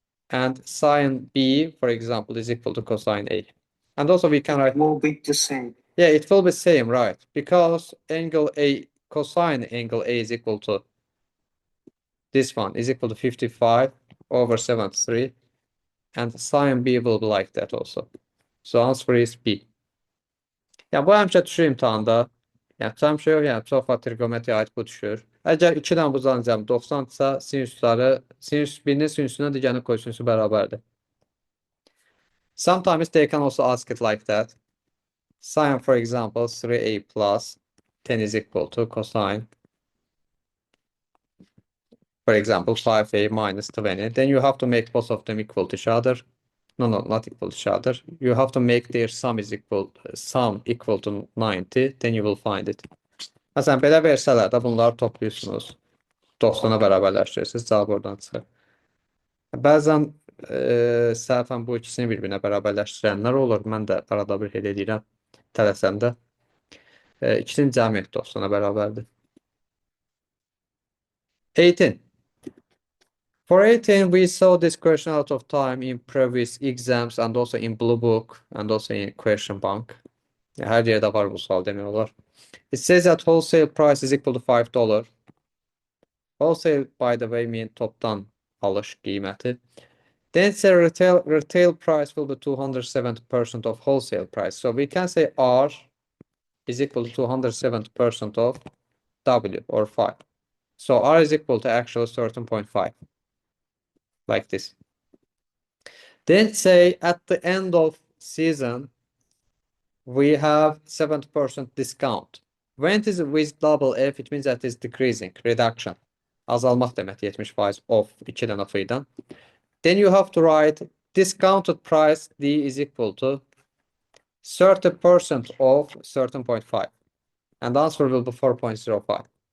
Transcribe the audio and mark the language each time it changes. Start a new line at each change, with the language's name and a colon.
English: And sine B, for example, is equal to cosine A. And also we can write. It will be the same. Yeah, it will be same, right? Because angle A, cosine angle A is equal to this one is equal to 55 over 73. And sine B will be like that also. So answer is B.
Azerbaijani: Ya bu həmişə düşür imtahanda. Yəni həmişə yox, yəni çox vaxt trigonometriya aid bu düşür. Əgər 2-dən buzanan cəmi 90-dırsa, sinüsləri, sinüs birinin sinüsünə digərini kosinüsü bərabərdir.
English: Sometimes they can also ask it like that. Sine, for example, 3a plus 10 is equal to cosine, for example, 5a minus 20. Then you have to make both of them equal to each other. No, not equal to each other. You have to make their sum equal to 90. Then you will find it.
Azerbaijani: Məsələn, belə versələr də bunları toplayırsınız. 90-a bərabərləşdirirsiniz. Cavab oradan çıxır. Bəzən səhvən bu ikisini bir-birinə bərabərləşdirənlər olur. Mən də arada bir elə edirəm. Tələsəndə. İkisinin cəmi 90-a bərabərdir.
English: 18. For 18, we saw this question out of time in previous exams and also in Blue Book and also in question bank.
Azerbaijani: Her yerde var bu sual demək olar.
English: It says that wholesale price is equal to $5. Wholesale, by the way, mean
Azerbaijani: toptan alış qiyməti.
English: Then say retail price will be 270% of wholesale price. So we can say R is equal to 270% of W or 5. So R is equal to actually 13.5. Like this. Then say at the end of season, we have 70% discount. When it is with double F, it means that it's decreasing, reduction.
Azerbaijani: Azalmaq demək 70% off 2 dənə free-dən.
English: Then you have to write discounted price D is equal to 30% of 13.5. And the answer will be 4.05.